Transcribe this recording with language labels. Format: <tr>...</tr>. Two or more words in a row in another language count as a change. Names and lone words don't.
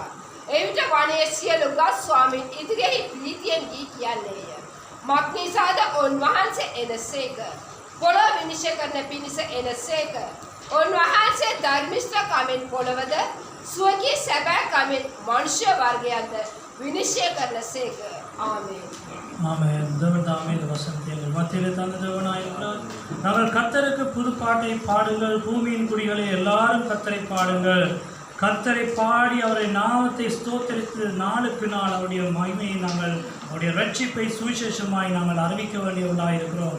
<si>එවිට වනයේ සියලු ගස් ස්වාමීන් ඉදිරියෙහි ප්‍රීතියෙන් ගී කියන්නේය. මක්නිසාද උන්වහන්සේ එනසේක. පොළව විනිශ්චය කරන පිණිස එනසේක. උන්වහන්සේ ධර්මිෂ්ඨකමෙන් පොළවද ස්වකී සැබෑ කමෙන් මනුෂ්‍ය වර්ගයන්ද විනිශ්චය කරනසේක. ආමේන්.</si> <ta>ஆமென். தேவன் தாமே இந்த வசனத்தை எங்கள் மத்தியிலே தந்த தேவனாயிருக்கிறார். நாங்கள் கர்த்தருக்கு புது பாட்டை பாடுங்கள், பூமியின் குடிகளே எல்லாரும் கர்த்தரை பாடுங்கள். கர்த்தரை பாடி அவரை நாமத்தை ஸ்தோத்தரித்து நாளுக்கு நாள் அவருடைய மகிமையை நாங்கள் அவருடைய ரட்சிப்பை சுவிசேஷமாய் நாங்கள் அறிவிக்க வேண்டியவர்களாயிருக்கிறோம்.</ta>